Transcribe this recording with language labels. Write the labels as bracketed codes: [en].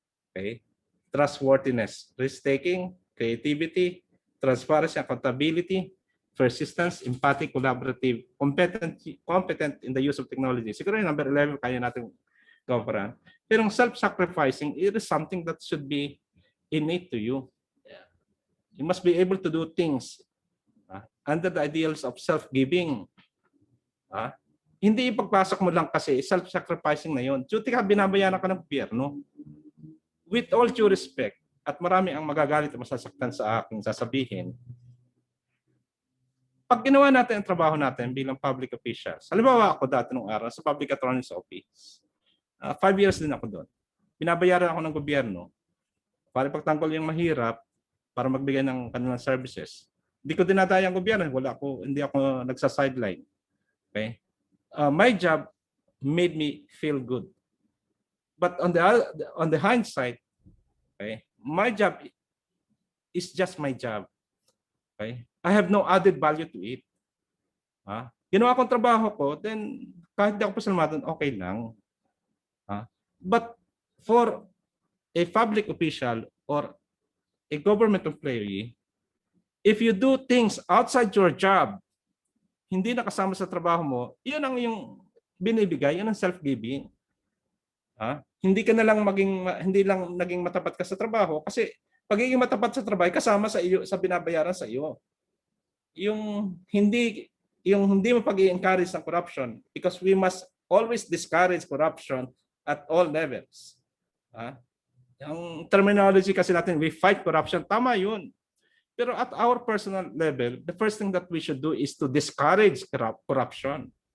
[en] Okay? Trustworthiness, risk-taking, creativity, transparency, accountability, persistence, empathy, collaborative, competent in the use of technology. [tl] Siguro yung number 11 kaya natin coveran. Pero ang self-sacrificing, [en] it is something that should be innate to you. You must be able to do things under the ideals of self-giving. [tl] Hindi ipagpasok mo lang kasi self-sacrificing na yon. Duty ka, binabayaran ka ng gobyerno. [en] With all due respect, [tl] at marami ang magagalit at masasaktan sa aking sasabihin, pag ginawa natin ang trabaho natin bilang public officials, halimbawa ako dati nung araw sa Public Attorney's Office, 5 years din ako doon. Binabayaran ako ng gobyerno para pagtanggol yung mahirap para magbigay ng kanilang services. Hindi ko dinadaya ang gobyerno, hindi ako nagsa-sideline. [en] Okay? My job made me feel good. But on the hindsight, okay, my job is just my job. Okay? I have no added value to it. [tl] Ginawa kong trabaho ko, then kahit di ako pasalamatan, okay lang. [en] But for a public official or a government employee, if you do things outside your job, [tl] hindi nakasama sa trabaho mo, yun ang yung binibigay, yun ang self-giving. Hindi lang naging matapat ka sa trabaho kasi pagiging matapat sa trabaho kasama sa iyo sa binabayaran sa iyo. Yung hindi mo pag-i-encourage ng corruption [en] because we must always discourage corruption at all levels. [tl] Ang terminology kasi natin, [en] we fight corruption, [tl] tama yun. [en] Pero at our personal level, the first thing that we should do is to discourage corruption.